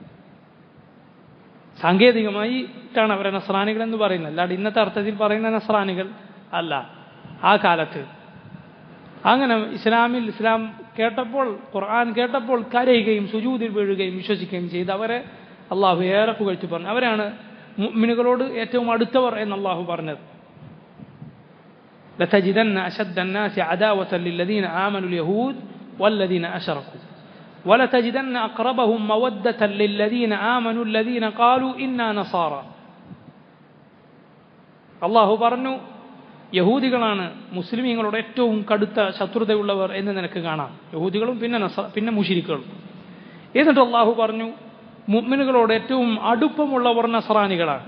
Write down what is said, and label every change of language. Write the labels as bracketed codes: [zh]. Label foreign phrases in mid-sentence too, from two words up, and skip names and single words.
[ml] സാങ്കേതികമായിട്ടാണ് അവരെ നസ്രാനികൾ എന്ന് പറയുന്നത്, അല്ലാണ്ട് ഇന്നത്തെ അർത്ഥത്തിൽ പറയുന്ന നസ്രാനികൾ അല്ല. ആ കാലത്ത് അങ്ങനെ ഇസ്ലാം കേട്ടപ്പോൾ, ഖുർആൻ കേട്ടപ്പോൾ കരയുകയും സുജൂദിൽ വീഴുകയും വിശ്വസിക്കുകയും ചെയ്ത് അവരെ അള്ളാഹു ഏറെ പുകഴ്ത്തി പറഞ്ഞു. അവരാണ് മുഅ്മിനുകളോട് ഏറ്റവും അടുത്തവർ എന്ന് അള്ളാഹു പറഞ്ഞത്. [ar] لتجدن أشد الناس عداوة للذين آمنوا اليهود والذين أشركوا ولتجدن أقربهم مودة للذين آمنوا الذين قالوا إنا نصارى. [ml] അള്ളാഹു പറഞ്ഞു, യഹൂദികളാണ് മുസ്ലിമീങ്ങളോട് ഏറ്റവും കടുത്ത ശത്രുതയുള്ളവർ എന്ന് നിനക്ക് കാണാം. യഹൂദികളും പിന്നെ മുശ്രിക്കുകളും. എന്നിട്ട് അള്ളാഹു പറഞ്ഞു, മുഅ്മിനുകളോട് ഏറ്റവും അടുപ്പമുള്ളവർ നസ്രാനികളാണ്.